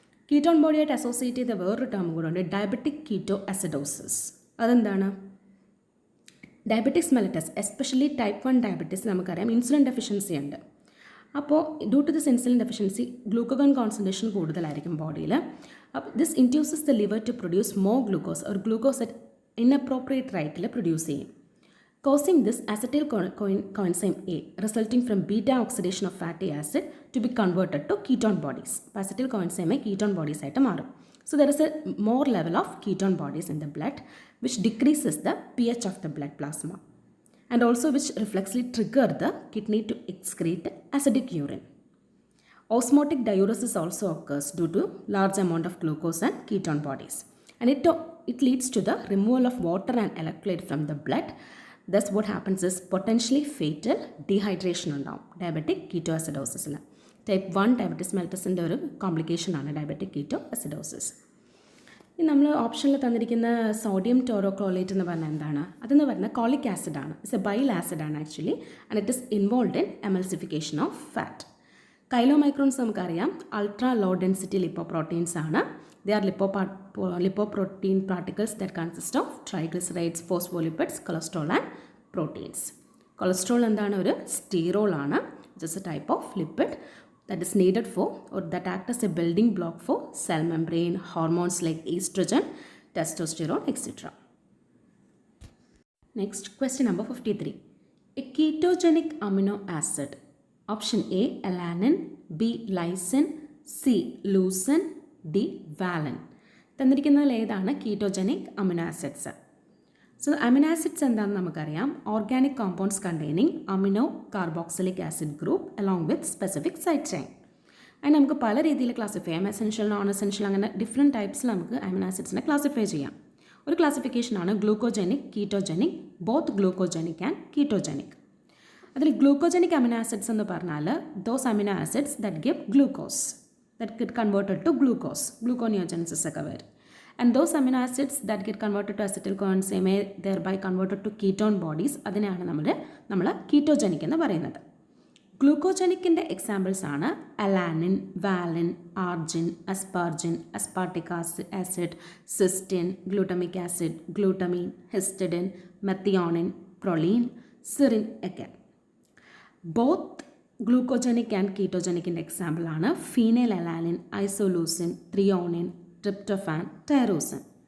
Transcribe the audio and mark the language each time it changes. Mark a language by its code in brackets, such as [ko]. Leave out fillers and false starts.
[ml] Ketone ബോഡിയായിട്ട് associate ചെയ്ത വേറൊരു term കൂടെ ഉണ്ട്, ഡയബറ്റിക് കീറ്റോ അസിഡോസിസ്. അതെന്താണ്? Diabetics mellitus, especially type 1 diabetes നമുക്കറിയാം ഇൻസുലിൻ ഡെഫിഷ്യൻസി ഉണ്ട്. അപ്പോൾ [en] due to this [ml] insulin deficiency ഗ്ലൂക്കോഗൺ concentration കൂടുതലായിരിക്കും ബോഡിയിൽ. [en] അപ്പോൾ this induces the liver to produce more glucose ഒരു glucose at inappropriate റേറ്റിൽ produce ചെയ്യും, causing this acetyl coenzyme A resulting from beta oxidation of fatty acid to be converted to ketone bodies. Acetyl coenzyme ketone bodies [ml] ആയിട്ട് മാറും. [en] So there is a more level of ketone bodies in the blood which decreases the pH of the blood plasma and also which reflexly trigger the kidney to excrete acidic urine. Osmotic diuresis also occurs due to large amount of glucose and ketone bodies and it leads to the removal of water and electrolyte from the blood. Thus what happens is potentially fatal dehydration [ml] ഉണ്ടാവും diabetic keto അസിഡോസിസിൽ. Type 1 diabetes മെലിറ്റസിൻ്റെ ഒരു കോംപ്ലിക്കേഷനാണ് diabetic keto acidosis. ഇനി നമ്മൾ ഓപ്ഷനിൽ തന്നിരിക്കുന്ന sodium ടോറോക്ലോറേറ്റ് എന്ന് പറഞ്ഞാൽ എന്താണ്? അതെന്ന് പറഞ്ഞാൽ colic ആസിഡാണ്. [en] It's a bile ആസിഡാണ് actually and it is involve in emulsification of fat. [ml] കൈലോമൈക്രോൺസ് നമുക്കറിയാം അൾട്രാ ലോ ഡെൻസിറ്റി ലിപ്പോപ്രോട്ടീൻസ് ആണ്. [en] They are lipoprotein particles that consist of triglycerides, phospholipids, cholesterol and proteins. [ml] Cholesterol എന്താണ്? ഒരു സ്റ്റീറോൾ ആണ്. [en] Just a type of lipid that is needed for or that act as a building block for cell membrane, hormones like estrogen, testosterone, etc. Next, question number 53. A ketogenic amino acid. Option A, alanine, B, lysine, C, leucine, D valine. [ml] തന്നിരിക്കുന്നതിൽ ഏതാണ് ketogenic amino acids? So amino acids എന്താണെന്ന് നമുക്കറിയാം. [en] Organic compounds containing amino carboxylic acid group along with specific side chain. [ml] അതിന് നമുക്ക് പല രീതിയിൽ classify ചെയ്യാം. Essential, non essential, അങ്ങനെ different ടൈപ്സിൽ നമുക്ക് അമിനോ ആസിഡ്സിനെ ക്ലാസിഫൈ ചെയ്യാം. ഒരു ക്ലാസിഫിക്കേഷനാണ് glucogenic, ketogenic, both glucogenic and ketogenic. അതിൽ ഗ്ലൂക്കോജനിക് അമിനോ ആസിഡ്സ് എന്ന് പറഞ്ഞാൽ [en] those amino acids that give glucose that get converted to glucose, gluconeogenesis [ml] ഒക്കെ വരും. [en] and those amino acids that get converted to acetyl-CoA may thereby converted to ketone bodies [ml] അതിനെയാണ് നമ്മൾ ketogenic എന്ന് പറയുന്നത്. ഗ്ലൂക്കോജനിക്കിൻ്റെ examples ആണ് alanine, വാലിൻ, ആർജിൻ, അസ്പാർജിൻ, aspartic acid, cystine, glutamic acid, ഗ്ലൂട്ടമീൻ, histidine, methionine, പ്രൊലീൻ, Sirin ഒക്കെ. Both glucogenic and കീറ്റോജനിക്കിൻ്റെ example ആണ് phenyl alanine, isoleucine, threonine, tryptophan, tyrosine.